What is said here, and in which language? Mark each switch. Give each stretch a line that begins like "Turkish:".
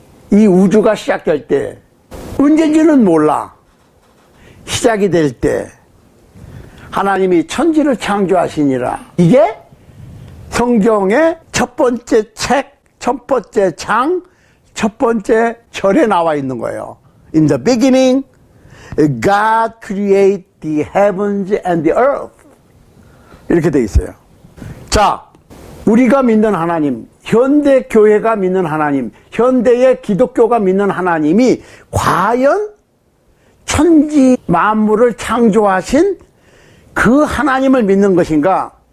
Korean: 이 우주가 시작될 때. 언젠지는 몰라. 시작이 될 때 하나님이 천지를 창조하시니라. 이게 성경의 첫 번째 책, 첫 번째 장, 첫 번째 절에 나와 있는 거예요.
English: In the beginning, God created the heavens and the earth.
Korean: 이렇게 돼 있어요. 자, 우리가 믿는 하나님, 현대 교회가 믿는 하나님, 현대의 기독교가 믿는 하나님이 과연 천지 만물을 창조하신 그 하나님을 믿는 것인가?